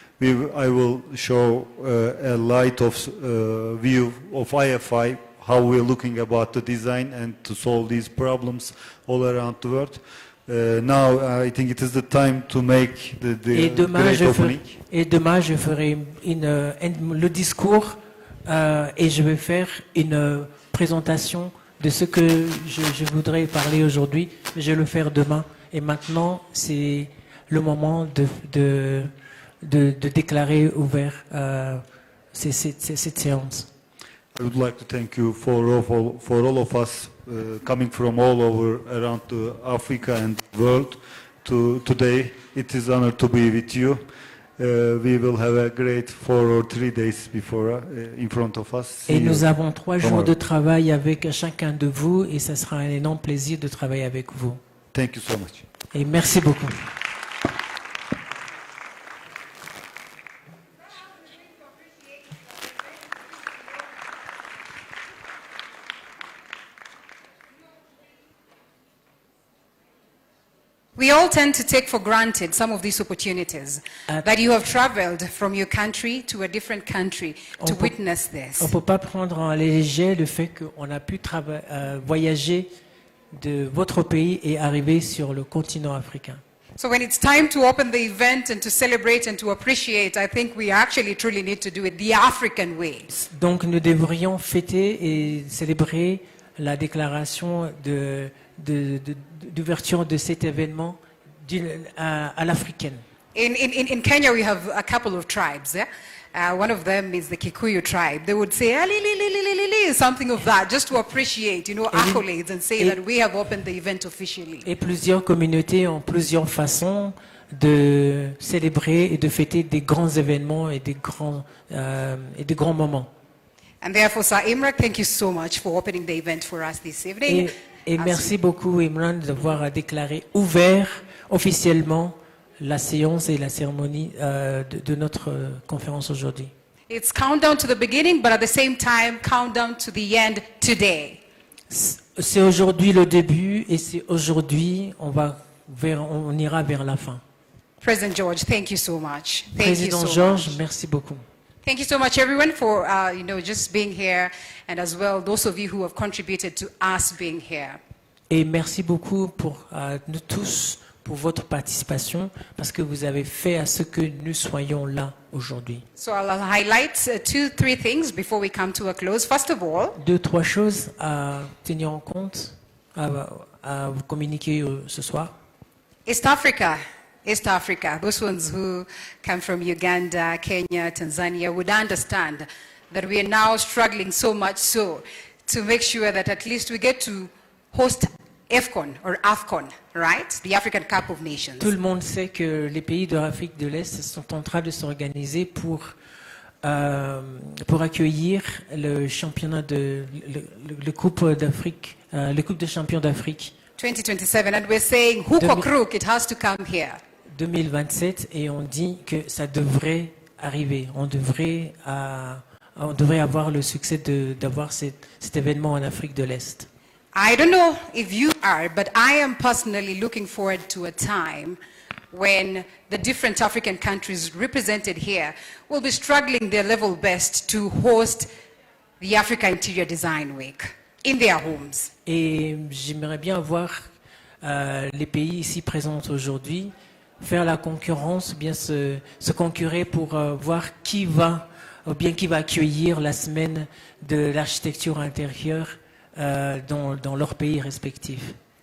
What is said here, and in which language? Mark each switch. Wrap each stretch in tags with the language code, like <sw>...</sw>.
<en>I will show a light of view of IFI, how we're looking about the design and to solve these problems all around the world. Now I think it is the time to make the great opening.</en> <fr>Et demain, je ferai le discours et je vais faire une présentation de ce que je voudrais parler aujourd'hui. Je vais le faire demain. Et maintenant, c'est le moment de déclarer ouvert cette séance.</fr> <en>I would like to thank you for all of us coming from all over around Africa and the world today. It is an honor to be with you. We will have a great 4 or 3 days before in front of us.</en> <fr>Et nous avons 3 jours de travail avec chacun de vous et ça sera un énorme plaisir de travailler avec vous.</fr> <en>Thank you so much.</en> <fr>Et merci beaucoup.</fr> <en>We all tend to take for granted some of these opportunities, that you have traveled from your country to a different country to witness this.</en> <fr>On ne peut pas prendre en léger le fait qu'on a pu voyager de votre pays et arriver sur le continent africain.</fr> <en>So when it's time to open the event and to celebrate and to appreciate, I think we actually truly need to do it the African way.</en> <fr>Donc nous devrions fêter et célébrer la déclaration d'ouverture de cet événement à l'africaine.</fr> <en>In Kenya, we have a couple of tribes. Yeah? One of them is the Kikuyu tribe. They would say, something of that, just to appreciate, accolades and say that we have opened the event officially.</en> <fr>Et plusieurs communautés ont plusieurs façons de célébrer et de fêter des grands événements et des grands moments.</fr> <en>And therefore, Sir Imran, thank you so much for opening the event for us this evening.</en> <fr>Et merci beaucoup, Imran, d'avoir déclaré ouvert officiellement la séance et la cérémonie de notre conférence aujourd'hui.</fr> <en>It's countdown to the beginning, but at the same time, countdown to the end today.</en> <fr>C'est aujourd'hui le début et c'est aujourd'hui on ira vers la fin.</fr> <en>President George, thank you so much.</en> <fr>Président George, merci beaucoup.</fr> <en>Thank you so much, everyone, for just being here, and as well those of you who have contributed to us being here.</en> <fr>Et merci beaucoup pour nous tous pour votre participation, parce que vous avez fait à ce que nous soyons là aujourd'hui.</fr> <en>So I'll highlight 2-3 things before we come to a close. First of all,</en> <fr>2-3 choses à tenir en compte, à vous communiquer ce soir.</fr> <en>East Africa. East Africa, those ones who come from Uganda, Kenya, Tanzania would understand that we are now struggling so much so to make sure that at least we get to host AFCON or AFCON, right? The African Cup of Nations.</en> <fr>Tout le monde sait que les pays de l'Afrique de l'Est sont en train de s'organiser pour accueillir le championnat le Coupe d'Afrique, le Coupe des champions d'Afrique.</fr> <en>2027, and we're saying, hook or crook, it has to come here.</en> <fr>2027, et on dit que ça devrait arriver. On devrait avoir le succès d'avoir cet événement en Afrique de l'Est.</fr> <en>I don't know if you are, but I am personally looking forward to a time when the different African countries represented here will be struggling their level best to host the Africa Interior Design Week in their homes.</en> <fr>Et j'aimerais bien voir les pays ici présents aujourd'hui faire la concurrence, bien se concurrer pour voir qui va accueillir la semaine de l'architecture intérieure dans leurs pays respectifs.</fr>